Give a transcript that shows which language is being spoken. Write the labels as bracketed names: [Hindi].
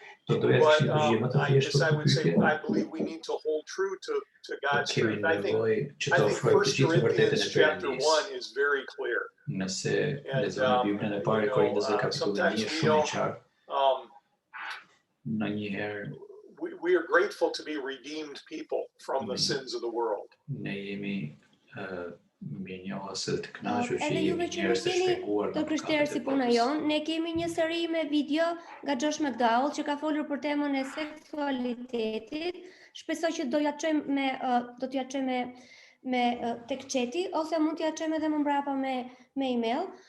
[Albanian] Do doja të kishim përgjigje më të thjeshtë për këtë pyetje. Kemi nevojë që të ofrojmë të gjithë vërtetën e Perëndisë. Nëse lexojmë Biblën e parë e Korintësve kapitullin 1 është shumë e qartë. Ndonjëherë [English] we are grateful to be redeemed people from the sins of the world. [Albanian] Ne jemi mirënjohës të kënaqur që jemi njerëz të shpjeguar të krishterë si puna jonë. Ne kemi një seri me video nga Josh McDowell që ka folur për temën e seksualitetit. Shpresoj që do t'ja çojmë me tek chati ose mund t'ja çojmë edhe më mbrapa me email.